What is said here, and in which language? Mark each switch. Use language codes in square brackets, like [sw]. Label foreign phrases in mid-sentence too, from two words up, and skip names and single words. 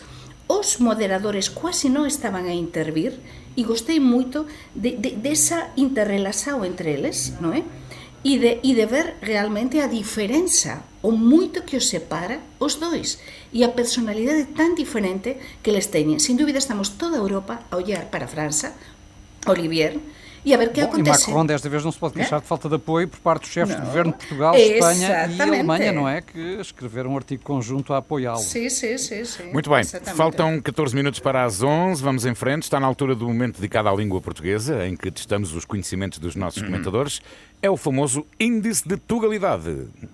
[gl] Os moderadores quase non estaban a intervir e gostei moito desa interrelação entre eles, non é? E de ver realmente a diferença, o moito que os separa os dois, e a personalidade tan diferente que eles teñen. [pt] Sin dúvida estamos toda a Europa a olhar para a França, Olivier, e a ver que acontece. E Macron desta vez não se pode queixar de falta de apoio por parte dos chefes de governo de Portugal, Espanha e Alemanha, não é? Que escreveram um artigo conjunto a apoiá-lo. Sim. Muito bem, Exatamente. faltam 14 minutos para as 11, vamos em frente, está na altura do momento dedicado à língua portuguesa, em que testamos os conhecimentos dos nossos comentadores, é o famoso Índice de Tugalidade.